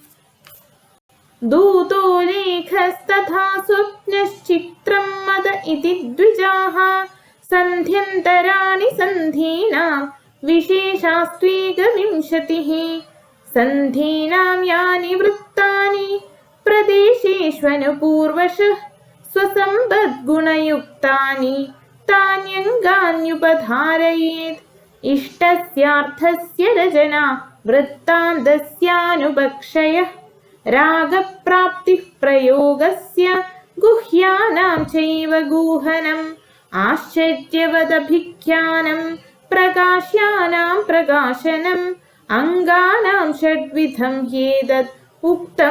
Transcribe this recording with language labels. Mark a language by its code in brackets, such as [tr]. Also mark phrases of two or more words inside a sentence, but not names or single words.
[sa] ദൂതോ ലേഖസ്തഥാ സ്വപ്നശ്ചിത്രം മദ ഇതി ദ്വിജാഃ സന്ധ്യന്തരാണി സന്ധീനാം വിശേഷാസ്ത്വേകവിംശതിഃ സന്ധീനാം യാനി വൃത്താനി പ്രദേശേഷ്വനുപൂർവശഃ സ്വസമ്പദ്ഗുണയുക്താനി താന്യംഗാന്യുപധാരയേത് ഇഷ്ടസ്യാർത്ഥസ്യ രചന വൃത്താന്തസ്യാനുപക്ഷയഃ रागप्राप्तिः प्रयोगस्य गुह्यानां चैव गुहनम् आश्चर्यवदभिख्यानं प्रकाश्यानां प्रकाशनम् अङ्गानां षड्विधं ह्येतत् उक्तं